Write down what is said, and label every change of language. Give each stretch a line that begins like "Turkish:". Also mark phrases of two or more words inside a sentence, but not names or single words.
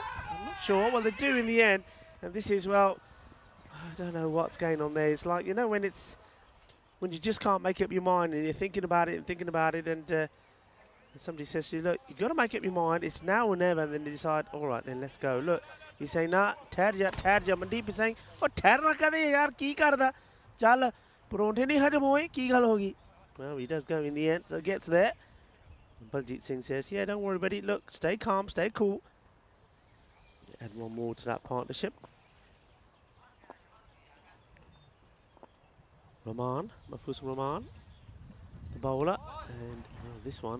English: I'm not sure. Well, they do in the end. And this is, well, I don't know what's going on there. It's like, you know, when you just can't make up your mind and you're thinking about it and somebody says to you, look, you've got to make up your mind. It's now or never. And then you decide, all right, then let's go. Look, you say, nah,
Punjabi: ਠਹਿਰ ਜਾ.
English: Mandeep is saying,
Punjabi: oh, ਠਹਿਰਨਾ ਕਦੇ ਯਾਰ ਕੀ ਕਰਦਾ ਚੱਲ ਪਰੌਂਠੇ ਨਹੀਂ ਹਜ਼ਮ ਹੋਏ ਕੀ ਗੱਲ ਹੋਗੀ.
English: Well, he does go in the end, so gets there. Baljeet Singh says, yeah, don't worry, buddy. Look, stay calm, stay cool. Add one more to that partnership. Mahfuz Rahman, the bowler, and this one.